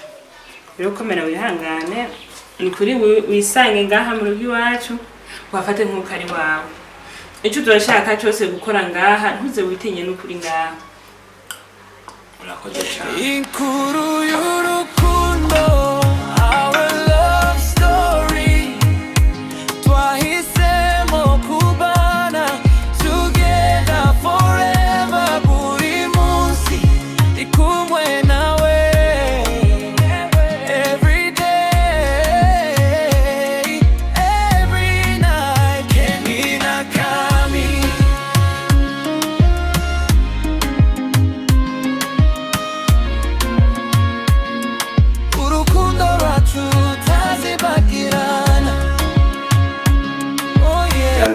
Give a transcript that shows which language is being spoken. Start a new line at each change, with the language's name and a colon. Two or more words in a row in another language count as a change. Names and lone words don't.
Kinyarwanda: Rero komera wihangane ni kuri wisange ngaha mu rugo iwacu wafate nk'uko ari wawe. Icyo turashaka cyose gukora ngaha ntuze witinye n'ukuri ngaha. Urakoze cyane. Inkuru y'urukundo,
English: our love story.
Kinyarwanda: Twahisemo kubana
English: together forever.
Kinyarwanda: Buri munsi ndi kumwe nawe.
English: Every day, every night. Kenina kami.
Kinyarwanda: Urukundo rwacu tazibagirana.
English: Oh yeah.